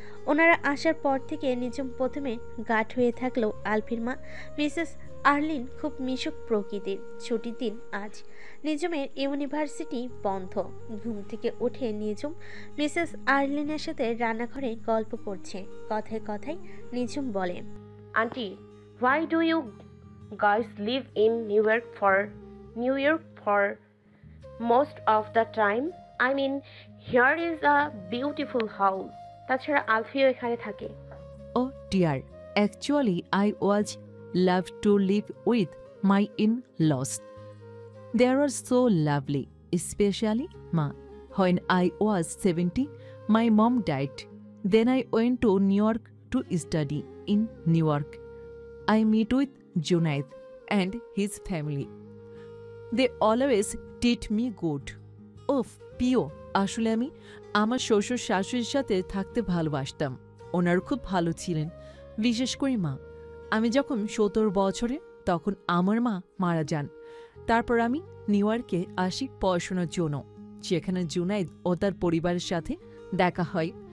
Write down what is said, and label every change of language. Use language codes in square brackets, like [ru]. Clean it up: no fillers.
[bn] ওনারা আসার পর থেকে নিজম প্রথমে গাঢ় হয়ে থাকলেও আলফির মা মিসেস আর্লিন খুব মিশুক প্রকৃতির। ছুটির দিন আজ। নিজমের ইউনিভার্সিটি বন্ধ। ঘুম থেকে উঠে নিজম মিসেস আর্লিনের সাথে রান্নাঘরে গল্প করছে। কথায় কথায় নিজম বলে, [en] Auntie, why do you guys live in New York for most of the time? I mean, here is a beautiful house. [bn] তাছাড়া আলফিও এখানে থাকে। [en] Oh dear, actually I was love to live with my in-laws. They are so lovely, especially Ma. When I was 17, my mom died. Then I went to New York to study in New York. I meet with Junaid and his family. They always treat me good. [bn] Of পিও, আসলে আমি আমার শ্বশুর শাশুড়ির সাথে থাকতে ভালোবাসতাম। ওনার খুব ভালো ছিলেন, বিশেষ করে মা। আমি যখন 17 বছরে তখন আমার মা মারা যান। তারপর আমি নিউ ইয়র্কে আসি পড়াশোনার জন্য। সেখানে জুনাইদ ও তার পরিবারের সাথে দেখা হয়।